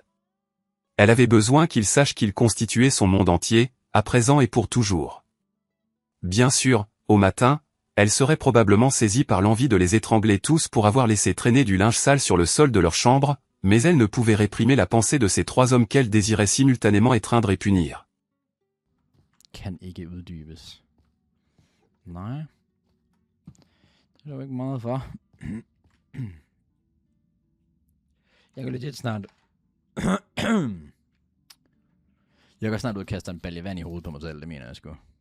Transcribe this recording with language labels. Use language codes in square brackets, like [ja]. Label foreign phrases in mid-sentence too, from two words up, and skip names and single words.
[fr] Elle avait besoin qu'il sache qu'il constituait son monde entier, à présent et pour toujours. Bien sûr, au matin, elle serait probablement saisie par l'envie de les étrangler tous pour avoir laissé traîner du linge sale sur le sol de leur chambre, mais elle ne pouvait réprimer la pensée de ces 3 hommes qu'elle désirait simultanément étreindre et punir. [da] Kan ikke uddybes. Nej. Det er der jo ikke meget for. Jeg kan legit snart... Jeg kan snart ud og kaste en balje vand i hovedet på mig selv, det mener jeg sgu.